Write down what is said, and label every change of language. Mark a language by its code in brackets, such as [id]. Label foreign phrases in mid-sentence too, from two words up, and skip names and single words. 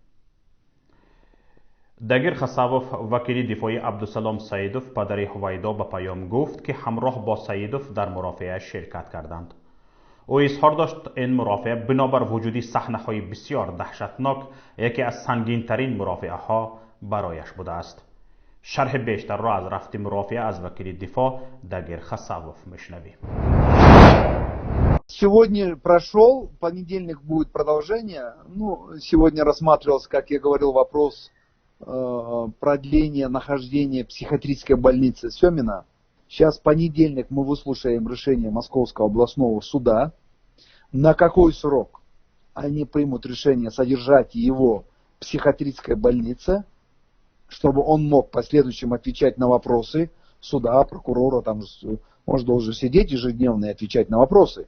[fa] داگر خساوف وکیل دفاعی عبدالسلام سیدوف پدر هویدا به پیام گفت که همراه با سیدوف در مرافعه شرکت کردند. او اظهار داشت این مرافعه بنابر وجودی صحنه‌های بسیار دهشتناک یکی از سنگین ترین مرافعه ها برایش بوده است. شرح بیشتر را از رفت مرافعه از وکیل دفاع داگر خساوف میشنویم. [ru] Сегодня прошел, в понедельник будет продолжение. Сегодня рассматривался, как я говорил, вопрос продления нахождения в психиатрической больнице Семина. Сейчас в понедельник мы выслушаем решение Московского областного суда, на какой срок они примут решение содержать его в психиатрической больнице, чтобы он мог в последующем отвечать на вопросы суда, прокурора, там он же должен сидеть ежедневно и отвечать на вопросы.